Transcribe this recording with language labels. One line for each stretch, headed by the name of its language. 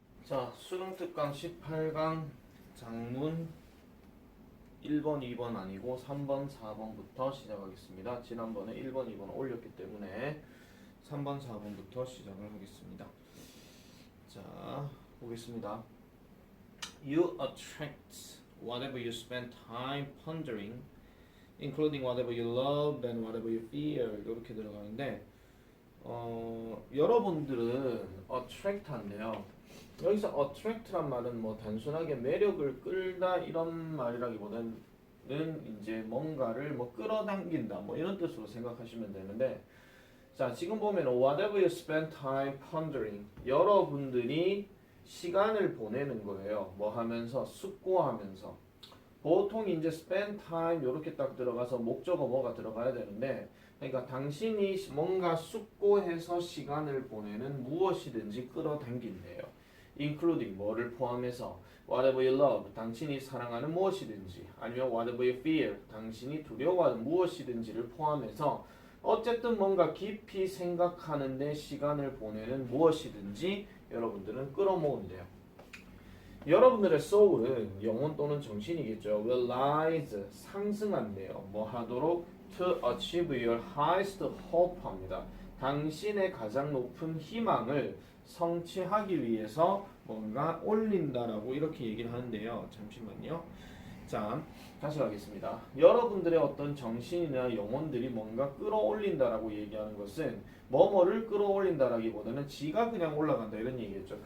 Korean: 자, 수능 특강 18강 장문 1번, 2번 아니고 3번, 4번부터 시작하겠습니다. 지난번에 1번, 2번 올렸기 때문에 3번, 4번부터 시작을 하겠습니다. 자, 보겠습니다.
English: You attract whatever you spend time pondering, including whatever you love and whatever you fear.
Korean: 이렇게 들어가는데 여러분들은 attract한데요. 여기서 attract란 말은 뭐 단순하게 매력을 끌다 이런 말이라기보다는 이제 뭔가를 뭐 끌어당긴다 뭐 이런 뜻으로 생각하시면 되는데, 자 지금 보면
English: whatever you spend time pondering,
Korean: 여러분들이 시간을 보내는 거예요. 뭐 하면서? 숙고하면서. 보통 이제
English: spend time
Korean: 이렇게 딱 들어가서 목적어 뭐가 들어가야 되는데, 그러니까 당신이 뭔가 숙고해서 시간을 보내는 무엇이든지 끌어당긴대요. including 뭐를 포함해서,
English: whatever you love
Korean: 당신이 사랑하는 무엇이든지, 아니면
English: whatever you fear
Korean: 당신이 두려워하는 무엇이든지를 포함해서 어쨌든 뭔가 깊이 생각하는데 시간을 보내는 무엇이든지 여러분들은 끌어모은대요. 여러분들의 soul은 영혼 또는 정신이겠죠.
English: will rise
Korean: 상승한대요. 뭐 하도록?
English: to achieve your highest hope
Korean: 합니다. 당신의 가장 높은 희망을 성취하기 위해서 뭔가 올린다라고 이렇게 얘기를 하는데요. 잠시만요. 자, 다시 가겠습니다. 여러분들의 어떤 정신이나 영혼들이 뭔가 끌어올린다라고 얘기하는 것은 뭐뭐를 끌어올린다라기보다는 지가 그냥 올라간다 이런 얘기겠죠.